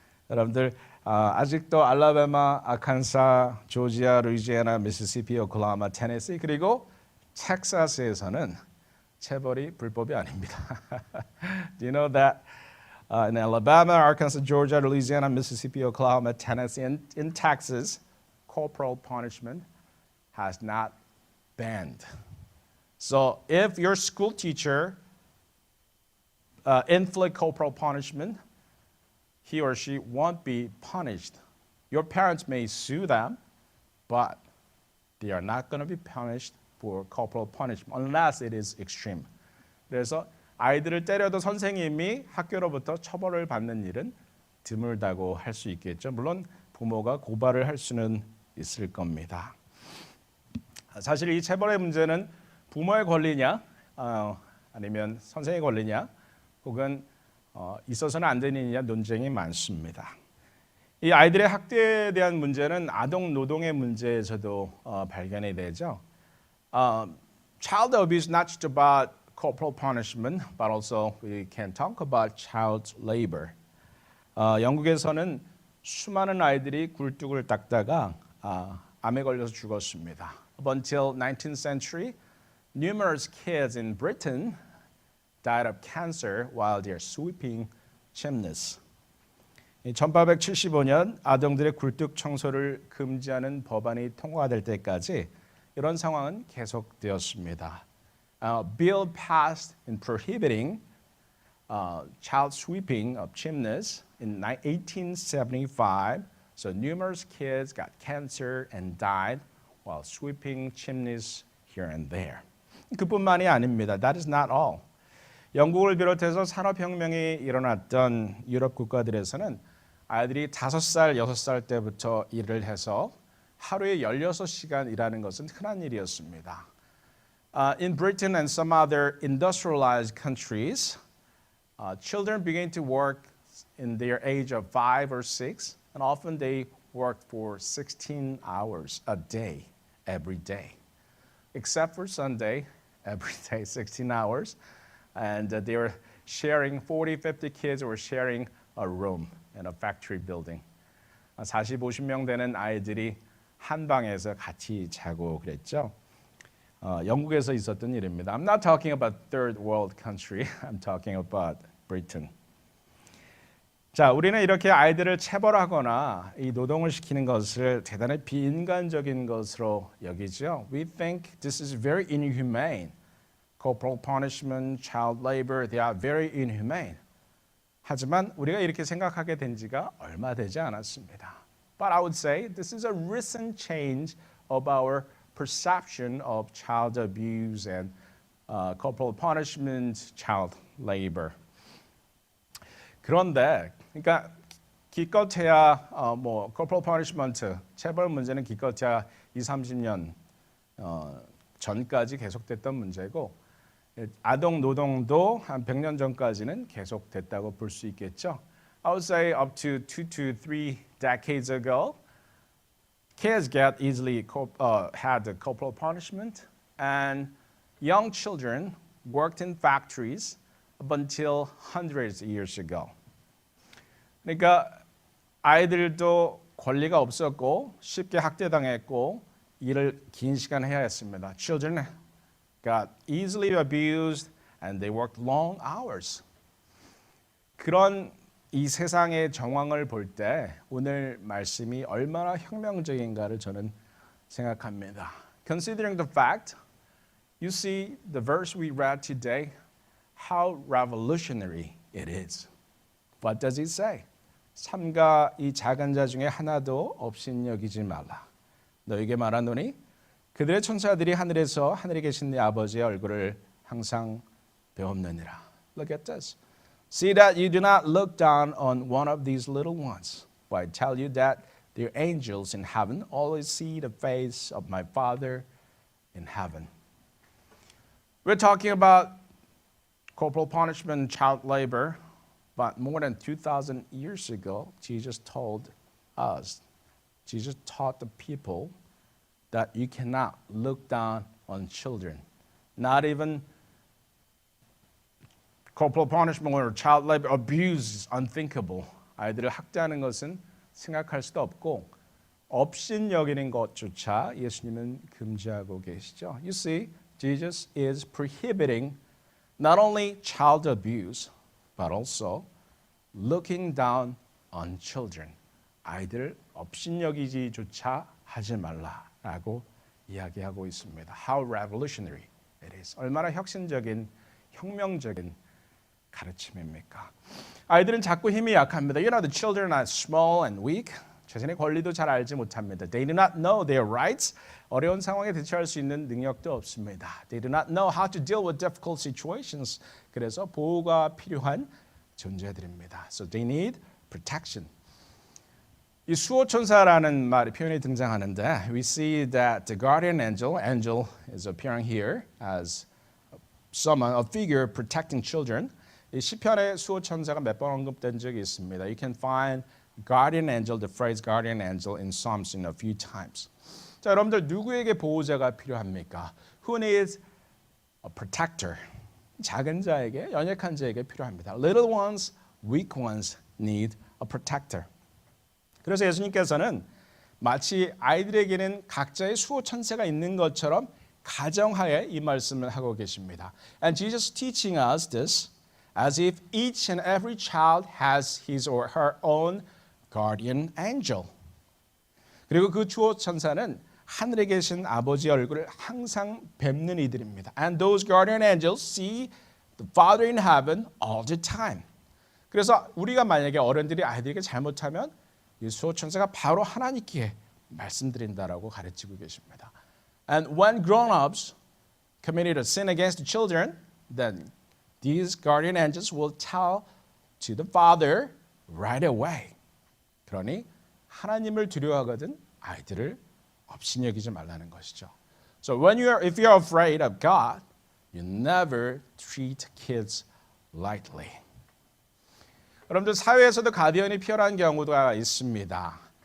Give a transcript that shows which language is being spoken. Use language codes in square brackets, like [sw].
[ko] 여러분들 아직도 알라바마, 아칸사, 조지아, 루이지애나, 미시시피, 오클라호마, 테네시 그리고 텍사스에서는 체벌이 불법이 아닙니다. [en] Do you know that in Alabama, Arkansas, Georgia, Louisiana, Mississippi, Oklahoma, Tennessee, and in Texas, corporal punishment has not banned. So if your school teacher inflict corporal punishment, he or she won't be punished. Your parents may sue them, but they are not going to be punished for corporal punishment unless it is extreme. [ko] 그래서 아이들을 때려도 선생님이 학교로부터 처벌을 받는 일은 드물다고 할 수 있겠죠. 물론 부모가 고발을 할 수는 있을 겁니다. 사실 이 체벌의 문제는 부모의 권리냐 아니면 선생의 권리냐 혹은 있어서는 안 되는 일이냐 논쟁이 많습니다. 이 아이들의 학대에 대한 문제는 아동 노동의 문제에서도 발견이 되죠. [en] Child abuse is not just about corporal punishment, but also we can talk about child labor. [ko] 영국에서는 수많은 아이들이 굴뚝을 닦다가 암에 걸려서 죽었습니다. [en] Up until 19th century, numerous kids in Britain died of cancer while they are sweeping chimneys. [ko] 1875년 아동들의 굴뚝 청소를 금지하는 법안이 통과될 때까지 이런 상황은 계속되었습니다. [en] Bill passed in prohibiting child sweeping of chimneys in 1875. So numerous kids got cancer and died while sweeping chimneys here and there. [ko] 그뿐만이 아닙니다. [en] That is not all. [ko] 영국을 비롯해서 산업혁명이 일어났던 유럽 국가들에서는 아이들이 5살, 6살 때부터 일을 해서 하루에 16시간 일하는 것은 흔한 일이었습니다. [en] In Britain and some other industrialized countries, children begin to work in their age of 5 or 6, and often they work for 16 hours a day, every day. Except for Sunday, every day, 16 hours. And they were sharing 40, 50 kids were sharing a room in a factory building. [ko] 40, 50명 되는 아이들이 한 방에서 같이 자고 그랬죠. 영국에서 있었던 일입니다. [en] I'm not talking about third world country. I'm talking about Britain. [ko] 자, 우리는 이렇게 아이들을 체벌하거나 이 노동을 시키는 것을 대단히 비인간적인 것으로 여기죠. [en] We think this is very inhumane. Corporal punishment, child labor, they are very inhumane. [ko] 하지만 우리가 이렇게 생각하게 된 지가 얼마 되지 않았습니다. [en] But I would say this is a recent change of our perception of child abuse and corporal punishment, child labor. [ko] 그런데 그러니까 기껏해야 corporal punishment, 체벌 문제는 기껏해야 20-30년 전까지 계속됐던 문제고 아동 노동도 한 100년 전까지는 계속됐다고 볼 수 있겠죠. [en] I would say up to 2 to 3 decades ago, kids get easily had the corporal punishment, and young children worked in factories up until hundreds of years ago. [ko] 그러니까 아이들도 권리가 없었고 쉽게 학대당했고 일을 긴 시간 해야 했습니다. [en] Children got easily abused and they worked long hours. [ko] 그런 이 세상의 정황을 볼 때 오늘 말씀이 얼마나 혁명적인가를 저는 생각합니다. [en] Considering the fact, you see the verse we read today, how revolutionary it is. What does it say? [ko] 삼가 이 작은 자 중에 하나도 없인 여기지 말라. 너에게 말하노니 그들의 천사들이 하늘에서 하늘에 계신 네 아버지의 얼굴을 항상 배옵느니라. [en] Look at this. See that you do not look down on one of these little ones. For I tell you that their angels in heaven always see the face of my Father in heaven. We're talking about corporal punishment, child labor, but more than 2,000 years ago, Jesus taught the people that you cannot look down on children. Not even corporal punishment or child labor, abuse is unthinkable. [ko] 아이들을 학대하는 것은 생각할 수도 없고 업신여기는 것조차 예수님은 금지하고 계시죠. [en] You see, Jesus is prohibiting not only child abuse, but also looking down on children. [ko] 아이들을 업신여기지조차 하지 말라라고 이야기하고 있습니다. [en] How revolutionary it is. [ko] 얼마나 혁신적인, 혁명적인 가르침입니까? 아이들은 자꾸 힘이 약합니다. [en] You know, the children are small and weak. [ko] 자신의 권리도 잘 알지 못합니다. [en] They do not know their rights. [ko] 어려운 상황에 대처할 수 있는 능력도 없습니다. [en] They do not know how to deal with difficult situations. [ko] 그래서 보호가 필요한 존재들입니다. [en] So they need protection. [ko] 이 수호천사라는 말이 표현이 등장하는데 [en] we see that the guardian angel is appearing here as someone, a figure protecting children. [ko] 이 시편에 수호천사가 몇 번 언급된 적이 있습니다. [en] You can find guardian angel, the phrase guardian angel in Psalms in a few times. [ko] 자, 여러분들 누구에게 보호자가 필요합니까? [en] Who needs a protector? [ko] 작은 자에게, 연약한 자에게 필요합니다. [en] Little ones, weak ones need a protector. [ko] 그래서 예수님께서는 마치 아이들에게는 각자의 수호천사가 있는 것처럼 가정하에 이 말씀을 하고 계십니다. [en] And Jesus teaching us this as if each and every child has his or her own guardian angel. [ko] 그리고 그 수호천사는 하늘에 계신 아버지 얼굴을 항상 뵙는 이들입니다. [en] And those guardian angels see the Father in heaven all the time. [ko] 그래서 우리가 만약에 어른들이 아이들에게 잘못하면 이 수호천사가 바로 하나님께 말씀드린다라고 가르치고 계십니다. [en] And when grown-ups committed a sin against the children, then these guardian angels will tell to the Father right away. [ko] 그러니 하나님을 두려워하거든 아이들을 업신여기지 말라는 것이죠. [en] So if you're afraid of God, you never treat kids lightly. [ko] 여러분들 사회에서도 가디언이 필요한 경우가 있습니다.